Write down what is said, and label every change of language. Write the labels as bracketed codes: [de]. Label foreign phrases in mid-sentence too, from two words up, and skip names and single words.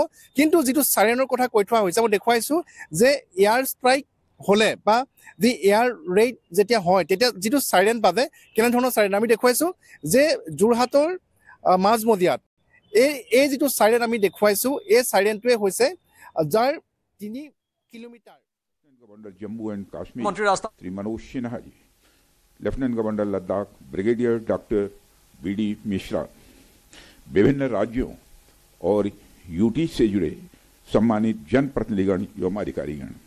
[as] কিন্তু যিটো চাইৰেনৰ কথা কৈ থোৱা হৈছে, মই দেখুৱাইছোঁ যে [en] air strike [as] হ'লে বা যি [en] air raid [as] যেতিয়া হয় তেতিয়া যিটো চাইৰেন বাজে কেনেধৰণৰ চাইৰেন আমি দেখুৱাইছোঁ যে যোৰহাটৰ মাজমজিয়াত এই যিটো চাইৰেন আমি দেখুৱাইছোঁ এই চাইৰেনটোৱে হৈছে যাৰ 3 কিলোমিটাৰ। [hi] गवर्नर जम्मू एंड कश्मीर श्री मनोज सिन्हा जी, [en] Lieutenant Governor [hi] लद्दाख ब्रिगेडियर डॉक्टर BD मिश्रा, विभिन्न राज्यों और यूटी से जुड़े सम्मानित जनप्रतिनिधिगण एवं अधिकारीगण,